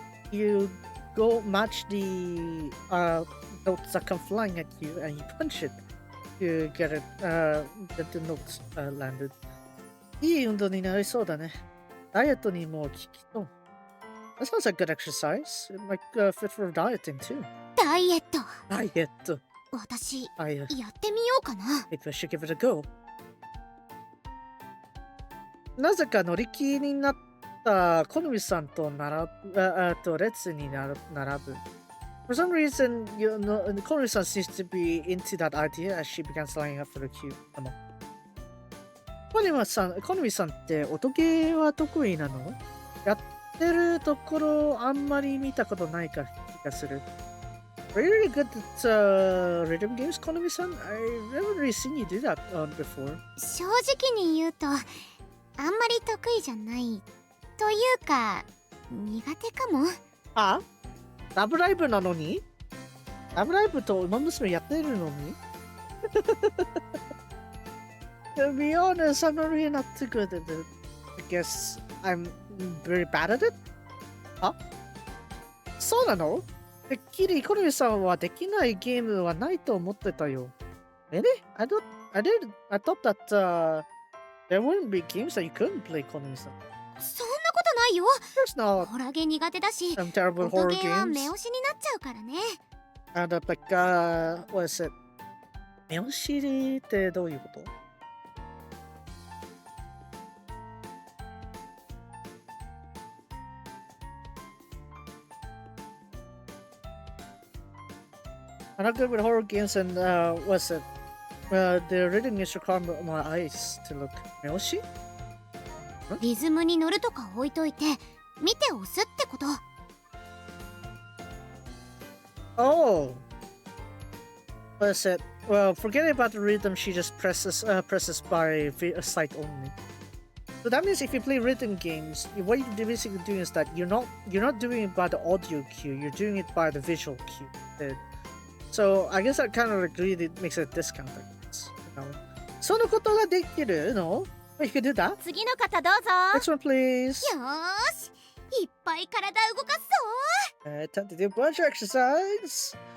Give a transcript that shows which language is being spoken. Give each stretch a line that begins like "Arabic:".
English: You go match the notes that come flying at you, and you punch it to get it get the notes landed.
Japanese: いい運動になりそうだね。ダイエットにも効きそう。
English: That sounds like good exercise. It might fit for dieting too.
Japanese: ダイエット。ダイエット。私、や
English: I
Japanese: ってみようかな。
English: maybe I should give it a go.
Japanese: なぜか乗り気になった好みさんと列に並ぶ。
English: For some reason,好みさん seems to be into that idea as she began lining up for the queue.
Japanese: 好みさんって音ゲーは得意なの？やってるところあんまり見たことない気がする。
English: Are you really good at rhythm games, 好みさん？ I've never really seen you do that before.
Japanese: 正直に言うと、あんまり得意じゃないというか苦手かも。あ？ラブライブなのに？ラブライブとウマ娘やってるのに？
English: To be honest, I'm not really not too good at it. I guess I'm very bad at it?
Japanese: あ？そうなの？てっきり好みさんはできないゲームはないと思ってたよ。
English: Really? I thought that there wouldn't be games that you couldn't play, 好みさん。
Japanese: そんなことないよ。
English: There's not
Japanese: ホラゲー苦手だし、
English: some terrible
Japanese: 音
English: horror
Japanese: ゲーは
English: games.
Japanese: 目押しになっちゃうからね。
English: And like, what is it?
Japanese: 目押しってどういうこと？
English: I'm not good with horror games and what's it? The rhythm is requiring my eyes to look.
Japanese: 目押し？リズムに乗るとか置いといて、見て押すってこと。
English: Oh! What is it? Well, forget about the rhythm, she just presses by sight only. So that means if you play rhythm games, what you're basically doing is that you're not doing it by the audio cue, you're doing it by the visual cue. So I guess that kind of really makes it a discount, I guess.
Japanese: そのことができるの？
English: You can do that.
Japanese: 次の方どうぞ。
English: Next one, please.
Japanese: よーし、いっぱい体動かすぞ。
English: Time to do bunch exercise.